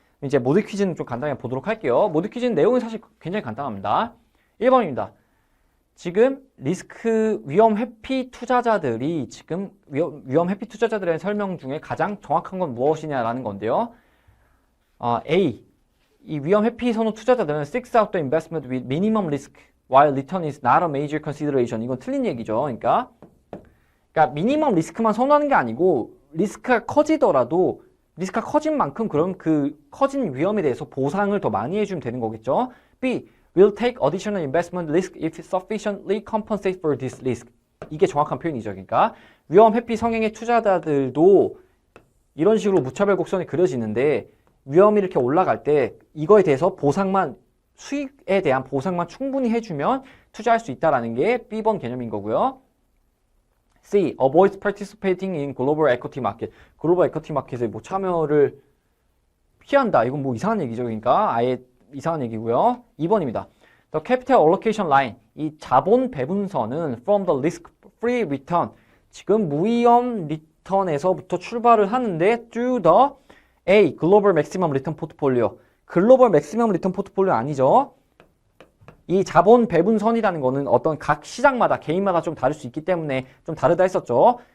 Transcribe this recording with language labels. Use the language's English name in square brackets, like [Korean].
[Korean] 이제 모드 퀴즈는 좀 간단히 보도록 할게요. 모드 퀴즈는 내용이 사실 굉장히 간단합니다. 1번입니다. 지금 리스크 위험 회피 투자자들이 지금 위험 회피 투자자들의 설명 중에 가장 정확한 건 무엇이냐라는 건데요. [English] A. [Korean] 이 위험 회피 선호 투자자들은 [English] seeks out the investment with minimum risk while return is not a major consideration. [Korean] 이건 틀린 얘기죠. 그러니까 미니멈 리스크만 선호하는 게 아니고 리스크가 커지더라도 리스크가 커진 만큼 그럼 그 커진 위험에 대해서 보상을 더 많이 해주면 되는 거겠죠. [English] B. will take additional investment risk if sufficiently compensate for this risk. [Korean] 이게 정확한 표현이죠. 그러니까 위험 회피 성향의 투자자들도 이런 식으로 무차별 곡선이 그려지는데 위험이 이렇게 올라갈 때 이거에 대해서 보상만, 수익에 대한 보상만 충분히 해주면 투자할 수 있다는 게 B번 개념인 거고요. [English] C. avoids participating in global equity market. [Korean] 글로벌 에쿼티 마켓에 뭐 참여를 피한다. 이건 뭐 이상한 얘기죠. 그러니까 아예 이상한 얘기고요. 2번입니다. [English] The capital allocation line. [Korean] 이 자본 배분선은 [English] from the risk-free return. [Korean] 지금 무위험 리턴에서부터 출발을 하는데 [English] through the A. global maximum return portfolio. [Korean] 글로벌 맥시멈 리턴 포트폴리오 아니죠. 이 자본 배분선이라는 거는 어떤 각 시장마다 개인마다 좀 다를 수 있기 때문에 좀 다르다 했었죠.